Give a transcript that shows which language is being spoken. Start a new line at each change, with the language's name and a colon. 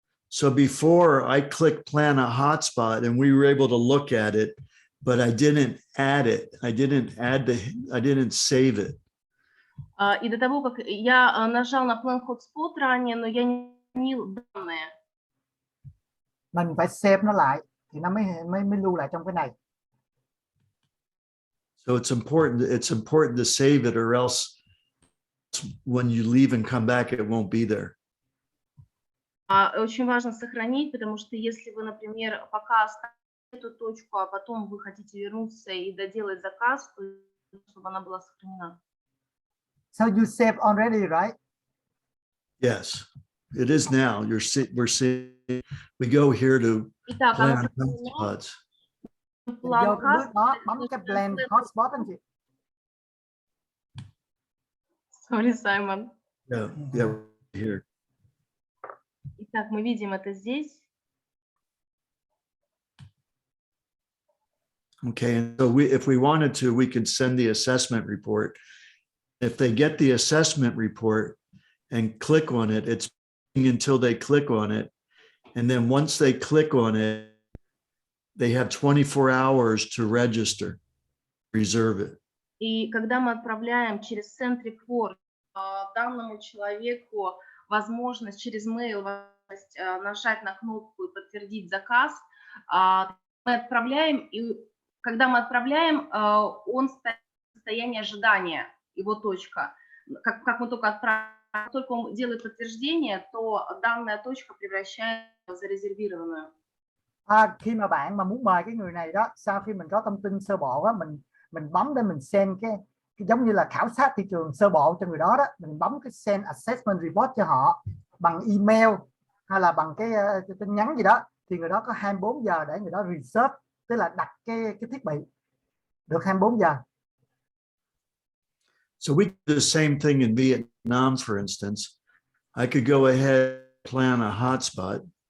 English: So before I clicked plan a hotspot and we were able to look at it, but I didn't add it. I didn't save it.
Russian: И до того, как я нажал на Plan Hotspot ранее, но я не изменил данные.
Vietnamese: Mình phải save nó lại thì nó mới lưu lại trong cái này.
English: So it's important to save it, or else when you leave and come back, it won't be there.
Russian: Очень важно сохранить, потому что если вы, например, пока оставите эту точку, а потом вы хотите вернуться и доделать заказ, то чтобы она была сохранена.
English: So you save already, right? Yes, it is now. We're seeing. We go here to plan hotspots.
Vietnamese: Vô cái bước đó bấm cái plan hotspot anh chị.
English: Sorry, Simon. Yeah, here.
Russian: Итак, мы видим это здесь.
English: Okay, and so if we wanted to, we could send the assessment report. If they get the assessment report and click on it, it's until they click on it. And then once they click on it, they have 24 hours to register, reserve it.
Russian: И когда мы отправляем через Send Report данному человеку возможность через mail нажать на кнопку и подтвердить заказ, мы отправляем, и когда мы отправляем, он стоит в состоянии ожидания, его точка. Как мы только отправим как только он делает подтверждение, то данная точка превращается в зарезервированную.
Vietnamese: Khi mà bạn mà muốn mời cái người này đó, sau khi mình có thông tin sơ bộ á, mình bấm để mình send cái giống như là khảo sát thị trường sơ bộ cho người đó đó, mình bấm cái send assessment report cho họ bằng email hay là bằng cái tin nhắn gì đó, thì người đó có 24 giờ để người đó reserve, tức là đặt cái thiết bị được 24 giờ.
English: So we do the same thing in Vietnam, for instance. I could go ahead and plan a hotspot.